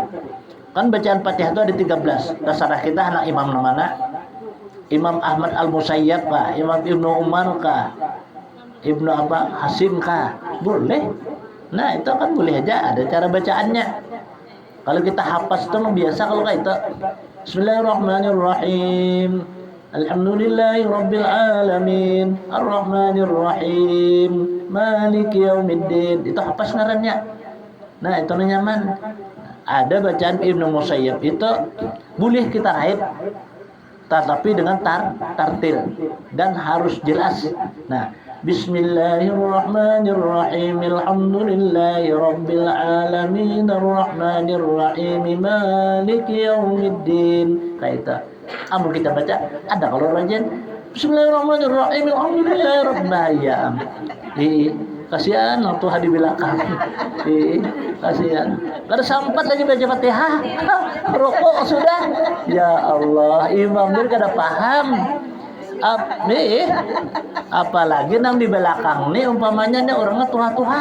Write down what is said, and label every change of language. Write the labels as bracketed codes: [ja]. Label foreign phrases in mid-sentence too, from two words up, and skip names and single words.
[bjn] Kan bacaan Fatihah itu ada 13. Terserah kita anak imam mana? Imam Ahmad Al-Musayyab kah? Imam Ibnu Umar kah? Ibnu Hasim kah? Boleh. Nah, itu kan boleh aja, ada cara bacaannya. Kalau kita hafaz itu biasa kalau kayak itu. [ar] بسم الله الرحمن الرحيم. الحمد لله رب العالمين. الرحمن الرحيم. مالك يوم الدين. [bjn] Itu hafaz ngarannya. Nah, itu nyaman. Ada bacaan Ibnu Musayyab itu boleh kita raib, tetapi dengan tartil dan harus jelas. Nah, [ar] بسم الله الرحمن الرحيم. الحمد لله رب العالمين. الرحمن الرحيم. مالك يوم الدين. [bjn] Kayak itu. Amun kita baca, ada kalau rajin Bismillahirrahmanirrahim. [ar] الحمد لله رب العالمين. [bjn] Kasihan orang tua di belakang. Kasihan. Kada sempat lagi baca Fatihah. Rokok sudah. Ya Allah, imam dia kada paham. Apalagi nang di belakang nih umpamanya nih orangnya tua-tua.